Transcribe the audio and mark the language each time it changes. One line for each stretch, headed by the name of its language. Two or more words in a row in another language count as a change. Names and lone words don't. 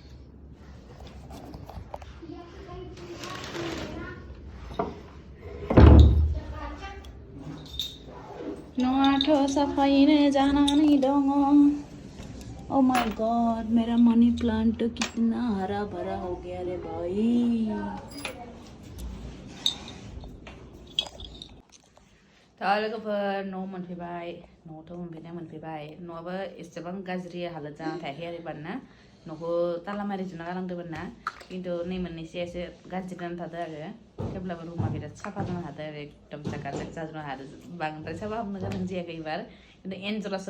Hindi: नोआठो सफाईने जाना नहीं दूंगा
English: oh my god
Hindi: मेरा मनी प्लांट तो कितना हरा भरा हो गया रे भाई
Bodo: लोगोफोर न' मोनफैबाय न'आवथ' मोनफैबाय न'आबो एसेबां गाज्रि हालोद जाना थायाखै आरो एबारना न'खौ ताला मारि जुना गालांदोंमोन ना खिन्थु नै मोननैसो एसे गाज्रि जाना थादों आरो थेवब्लाबो रुमा बिराद साफा जानो हादों आरो एकदम चकाचक जाजोबनो हादों बांद्राय साफा खालामनो गोनां जायाखै एबार खिन्थु एन्जरासो